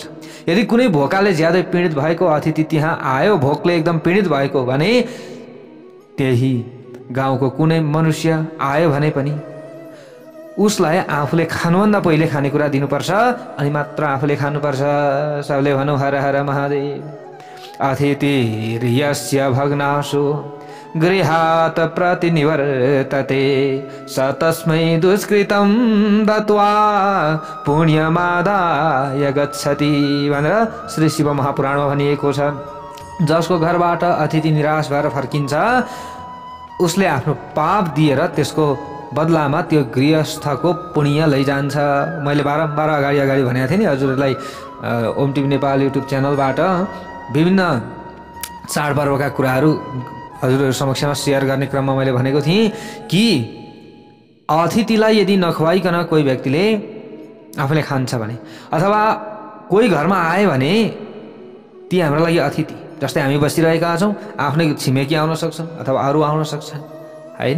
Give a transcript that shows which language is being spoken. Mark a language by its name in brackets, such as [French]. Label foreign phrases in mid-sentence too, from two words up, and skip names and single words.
[Nepali] यदि कुनै भोकाले ज्यादै पीडित भएको अतिथि त्यहाँ आयो, भोकले एकदम पीडित भएको भने, त्यही गाउँको कुनै मनुष्य आयो भने पनि उसलाई आफूले खानुभन्दा पहिले खानेकुरा दिनुपर्छ, अनि मात्र आफूले खानुपर्छ। सबले भनौँ हर हर महादेव। [Sanskrit] अतिथिर्यस्य भग्नाशु गृहात् प्रतिनिवर्तते स तस्मै दुष्कृतं दत्वा पुण्यमादाय गच्छति [Nepali] भनेर श्री शिव महापुराणमा भनिएको छ। जसको घरबाट अतिथि निराश भएर फर्किन्छ, उसले आफ्नो पाप दिएर त्यसको बदलामा त्यो गृहस्थको पुण्य लैजान्छ। मैले बारम्बार अगाडि भनेको थिएँ नि हजुरहरूलाई, ओम टिभी नेपाल युट्युब च्यानलबाट विभिन्न चाडपर्वका कुराहरू हजुरहरू समक्षमा सेयर गर्ने क्रममा मैले भनेको थिएँ कि अतिथिलाई यदि नखुवाइकन कोही व्यक्तिले आफूले खान्छ भने, अथवा कोही घरमा आयो भने ती हाम्रो लागि अतिथि, जस्तै हामी बसिरहेका छौँ, आफ्नै छिमेकी आउन सक्छन् अथवा अरू आउन सक्छन् होइन।